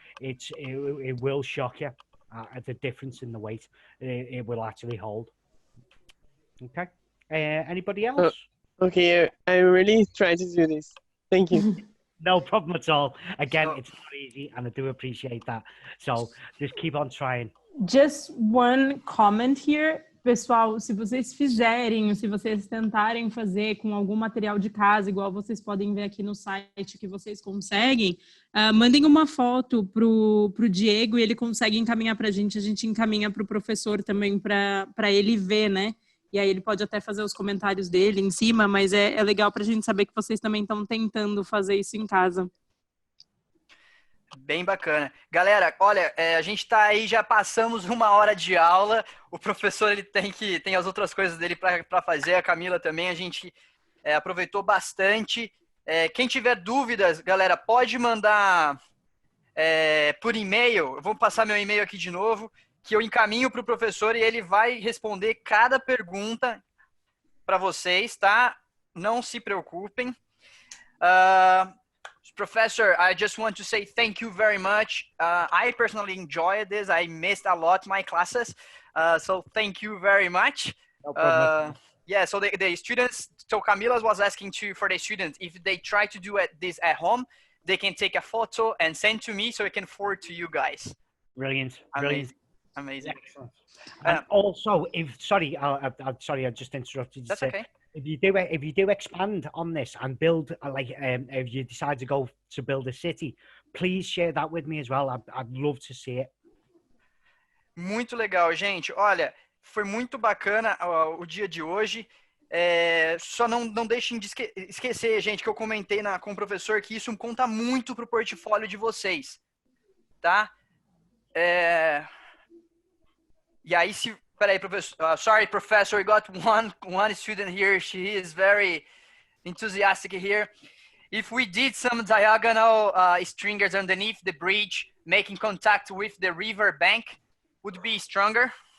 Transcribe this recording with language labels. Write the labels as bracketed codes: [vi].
[en] It will shock you at the difference in the weight it will actually hold. Okay. Anybody else? Okay, I really try to do this. Thank you. No problem at all. Again, So- it's not easy, and I do appreciate that. So just keep on trying. Just one comment here. [pt] Pessoal, se vocês fizerem, se vocês tentarem fazer com algum material de casa, igual vocês podem ver aqui no site que vocês conseguem, mandem uma foto pro Diego e ele consegue encaminhar para a gente encaminha para o professor também para ele ver, né? E aí ele pode até fazer os comentários dele em cima, mas é legal para a gente saber que vocês também estão tentando fazer isso em casa. Bem bacana. Galera, olha, a gente está aí, já passamos 1 hora de aula. O professor ele tem as outras coisas dele para fazer, a Camila também. A gente aproveitou bastante. Quem tiver dúvidas, galera, pode mandar por e-mail. Eu vou passar meu e-mail aqui de novo, que eu encaminho para o professor e ele vai responder cada pergunta para vocês, tá? Não se preocupem. [en] Professor, I just want to say thank you very much. I personally enjoyed this. I missed a lot my classes. So thank you very much. No problem. Yeah, so the students, so Camila was asking for the students, if they try to do this at home, they can take a photo and send to me so I can forward to you guys. Brilliant. Amazing. Excellent. And also, sorry, I just interrupted you. That's okay. If you do expand on this and build if you decide to go to build a city, please share that with me as well. I'd love to see it. [pt] Muito legal, gente. Olha, foi muito bacana o dia de hoje. Só não deixem de esquecer, gente, que eu comentei com o professor que isso conta muito pro portfólio de vocês, tá? E aí, peraí, professor. [en] Sorry, professor. We got one student here. She is very enthusiastic here. If we did some diagonal stringers underneath the bridge, making contact with the river bank, would be stronger?